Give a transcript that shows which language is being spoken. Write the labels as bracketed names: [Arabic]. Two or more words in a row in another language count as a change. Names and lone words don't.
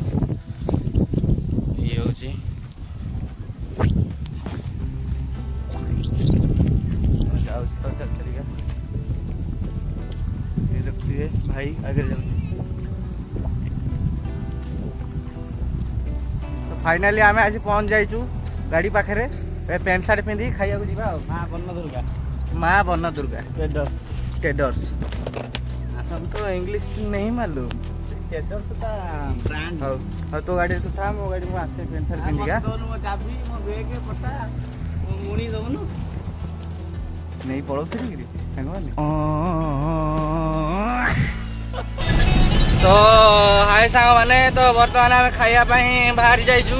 [Odia] ଇଏ ହେଉଛି ଯାଉଛି ତ ଚାରିକା। ଇଏ ଦେଖୁଥିବେ ଭାଇ ଆଗରେ ଯାଉଛି। ତ ଫାଇନାଲି ଆମେ ଆଜି ପହଞ୍ଚି ଯାଇଛୁ ଗାଡ଼ି ପାଖରେ। ପ୍ୟାଣ୍ଟ ସାର୍ଟ ପିନ୍ଧିକି ଖାଇବାକୁ ଯିବା ଆଉ। ମା ବନ ଦୁର୍ଗା ମା ବନ ଦୁର୍ଗା ट्रेडर्स। [Hindi] हमको इंग्लिश नहीं मालूम। [English] traders ta brand [Odia] ହଉ ହଉ ତୋ ଗାଡ଼ିରେ ତୁ ଥା, ମୋ ଗାଡ଼ି ମୁଁ ଆସେ ପ୍ୟାଣ୍ଟ ସାର୍ଟ ପିନ୍ଧିକା ମୋ ଚାବି ମୋ ବେଗ ପଟା ମୋ ମୁଣି ଦଉନୁ ନେଇ ପଳଉଥିଲି କିରି ସାଙ୍ଗମାନେ। ତ ହାଏ ସାଙ୍ଗମାନେ, ତ ବର୍ତ୍ତମାନ ଆମେ ଖାଇବା ପାଇଁ ବାହାରି ଯାଇଛୁ।